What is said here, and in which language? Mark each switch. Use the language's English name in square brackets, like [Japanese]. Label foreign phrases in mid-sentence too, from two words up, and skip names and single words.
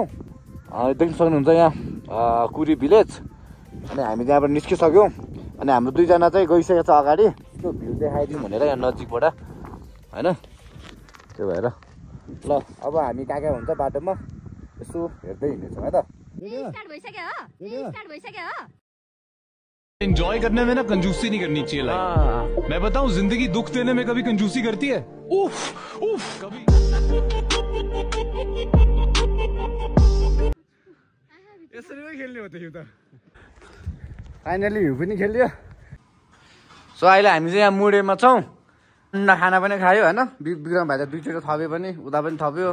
[Nepali] देख्न सक्नुहुन्छ यहाँ कुरी भिलेज। अनि हामी त्यहाँबाट निस्किसक्यौँ। अनि हाम्रो 2 जना चाहिँ गइसकेको छ अगाडि। त्यो भ्यू देखाइदिउँ भनेर यहाँ नजिकबाट होइन, त्यो भएर ल अब हामी कहाँ कहाँ हुन्छ बाटोमा यसो हेर्दै हिँड्नेछौँ है त। [Hindi] एंजॉय करने में ना कंजूसी नहीं करनी चाहिए लाइफ। मैं बताऊं जिंदगी दुख देने में कभी कंजूसी करती है। उफ उफ कभी। [Nepali] यसरी पनि खेल्ने हो त यो त। फाइनली हिउँ पनि खेल्यो। सो अहिले हामी चाहिँ यहाँ मुडेमा छौँ। अन्डा खाना पनि खायो होइन। विक्रम भाइ त 2 चोटि थप्यो पनि, उता पनि थप्यो।